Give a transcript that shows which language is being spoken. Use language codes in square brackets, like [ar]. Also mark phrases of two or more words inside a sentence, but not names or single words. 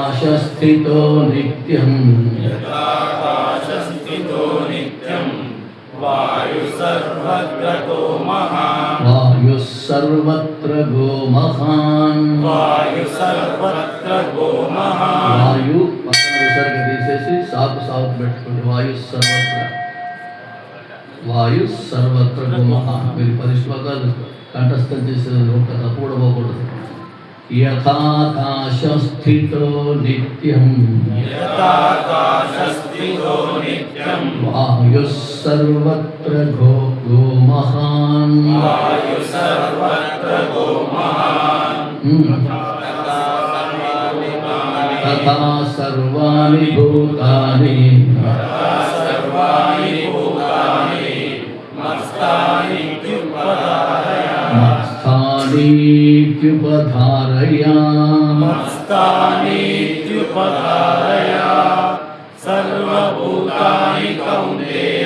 [sa] यथाकाशस्थितो नित्यं वायु सर्वत्र गो महान् वायु सर्वत्र गो महान् वायु सर्वत्र गो महान् [te] वायु पక్కన విసర్గ తీసేసి సాకు పెట్టుకోండి. [sa] వాయు సర్వత్ర గో మహాన్. [te] మీరు 10 శ్లోకాలు కంఠస్థం చేసేది ఒక తప్పు కూడా పోకూడదు. [sa] యథాకాశస్థితో నిత్యం వాయు సర్వత్ర గో మహాన్ తథా సర్వాణి భూతాని मत्स्थानीत्युपधारया सर्वभूतानि कौन्तेय